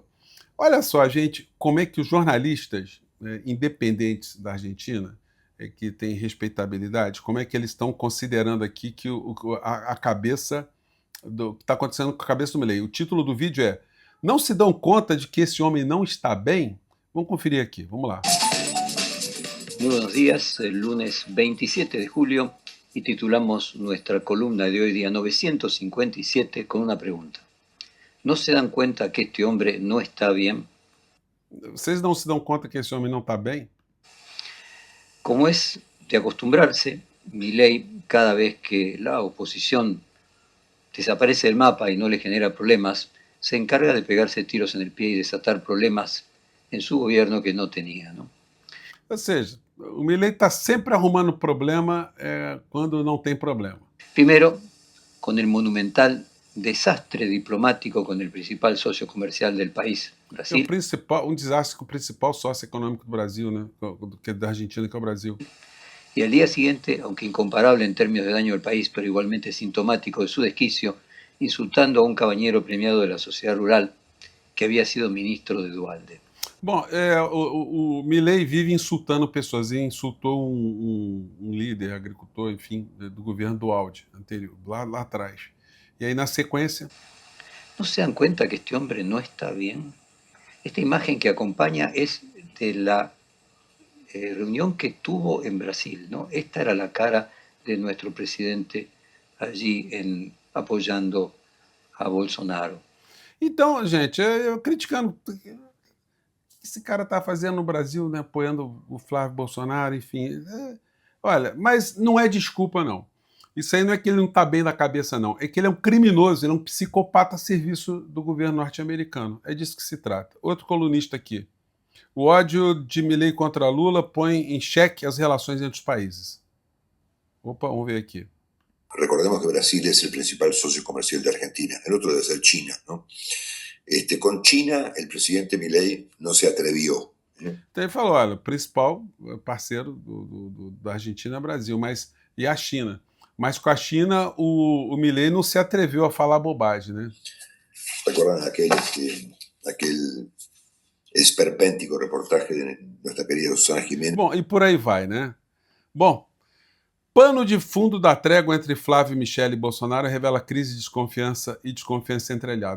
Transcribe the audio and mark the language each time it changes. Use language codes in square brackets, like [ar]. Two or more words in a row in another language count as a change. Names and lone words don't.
[pt] Olha só, gente, como é que os jornalistas independentes da Argentina, que têm respeitabilidade, como é que eles estão considerando aqui que a cabeça do que está acontecendo com a cabeça do Milei. O título do vídeo é "Não se dão conta de que esse homem não está bem?" Vamos conferir aqui, vamos lá. [es] Muy buenos días, el lunes 27 de julio y titulamos nuestra columna de hoy día 957 con una pregunta. ¿No se dan cuenta que este hombre no está bien? [pt] Vocês não se dão conta que esse homem não está bem? [es] Como es de acostumbrarse, Milei, cada vez que la oposición desaparece del mapa y no le genera problemas, se encarga de pegarse tiros en el pie y desatar problemas en su gobierno que no tenía, ¿no? [pt] Ou seja, o Milei está sempre arrumando problema quando não tem problema. [es] Primero, con el monumental desastre diplomático con el principal socio comercial del país, Brasil. [pt] Desastre com o principal sócio econômico do Brasil, né? Que é da Argentina, que é o Brasil. [es] Y al día siguiente, aunque incomparable en términos de daño al país, pero igualmente sintomático de su desquicio, insultando a un caballero premiado de la sociedad rural que había sido ministro de Dualde. [pt] Bom, o Milei vive insultando pessoas e insultou um líder, agricultor, enfim, do governo do Aldi anterior, lá atrás. E aí, na sequência... [es] ¿No se dan cuenta que este hombre no está bien? Esta imagen que acompaña es de la reunión que tuvo en Brasil, ¿no? Esta era la cara de nuestro presidente allí apoyando a Bolsonaro. [pt] Então, gente, eu criticando o que esse cara está fazendo no Brasil, né, apoiando o Flávio Bolsonaro, enfim. Olha, mas não é desculpa, não. Isso aí não é que ele não está bem da cabeça, não. É que ele é um criminoso, ele é um psicopata a serviço do governo norte-americano. É disso que se trata. Outro colunista aqui. O ódio de Milei contra Lula põe em xeque as relações entre os países. Opa, vamos ver aqui. [es] Recordemos que Brasil es el principal socio comercial de Argentina, el otro debe ser China, ¿no? Con China, el presidente Milei no se atrevió. [pt] Então ele falou, olha, o principal parceiro da Argentina é o Brasil, e a China. Mas com a China, o Milei não se atreveu a falar bobagem, né? [es] ¿Recuerdan aquel esperpéntico reportaje de nuestra querida Susana Jiménez? [pt] Bom, e por aí vai, né? Bom, pano de fundo da trégua entre Flávio, Michele e Bolsonaro revela crise de desconfiança e desconfiança entre aliados.